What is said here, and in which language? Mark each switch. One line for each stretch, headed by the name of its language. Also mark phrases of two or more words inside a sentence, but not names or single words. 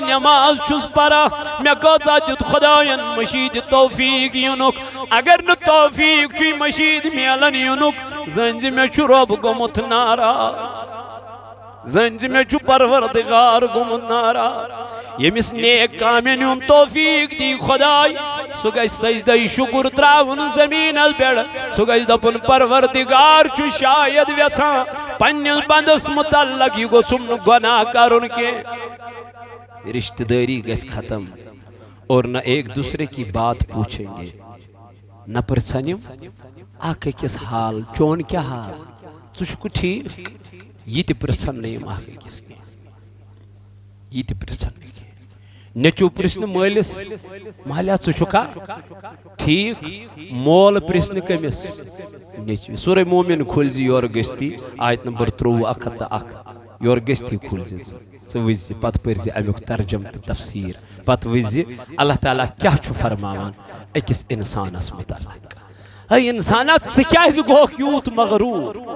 Kashmiri: نٮ۪ماز چھُس پران مےٚ کۭژاہ دیُت خۄداین مٔشیٖد توفیٖق یِنُک اگر نہٕ توفیٖق چھُے مٔشیٖد میلان یِنُک زٲنۍ زِ مےٚ چھُ رۄب گوٚمُت ناراض زٲنۍ زِ مےٚ چھُ پروردگار گوٚمُت ناراض ییٚمِس نیک کامٮ۪ن ہُنٛد توفیٖق دی خۄداے سُہ گژھِ سجدے شُکُر تراوُن زٔمیٖنس پٮ۪ٹھ سُہ گژھِ دپُن پروردگار چھُ شاید یژھان پننِس بندس متعلق یہِ گوٚژھُم نہٕ گۄناہ کرُن کینٛہہ رشتہ داری گژھِ ختم
Urdu: اور نہ ایک دوسرے کی بات پوچھیں گے
Kashmiri: نہ پرژھن یِم اکھ أکِس حال چون کیا حال ژٕ چھُکھٕ ٹھیٖک یہِ تہِ پرژھن نہٕ یِم اکھ أکِس کینٛہہ یہِ تہِ پرژھن نہٕ کینٛہہ نیٚچوٗ پرژھنہِ مٲلِس مالیا ژٕ چھُکھا ٹھیٖک مول پرژھنہِ کٔمِس نیٚچوِ سورے مومِن کھُلۍ زِ یورٕ گٔژھتھی آیت نمبر 23 یورٕ گٔژھتھی کھُلۍ زِ ژٕ وٕچھ زِ پتہٕ پٔرۍ زِ امیُک ترجم تہٕ تفسیٖر پتہٕ وٕچھ زِ اللہ تعالیٰ کیاہ چھُ فرماوان أکِس اِنسانس متعلق اے انسانا ژٕ کیازِ گوکھ یوٗت مغروٗر